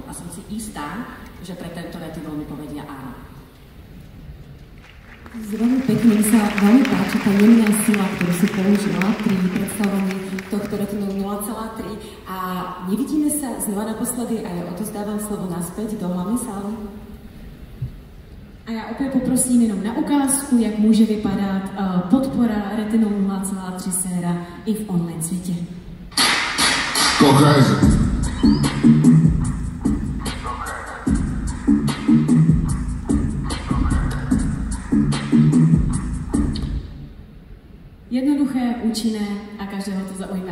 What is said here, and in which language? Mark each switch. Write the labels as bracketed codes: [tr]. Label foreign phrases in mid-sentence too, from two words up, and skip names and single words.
[sk] A som si istá, že pre tento retinol mi povedia áno. Veľmi pekne sa veľmi páči tá jemná sila, ktorú si použila pri predstavovaní tohto retinolu 0,3 a nevidíme sa znova naposledy a ja odozdávam slovo naspäť do hlavnej sály. [cs] A já opět poprosím jenom na ukázku, jak může vypadat podpora retinol 0,3 séra i v online světě. Jednoduché, účinné a každého to zaujme.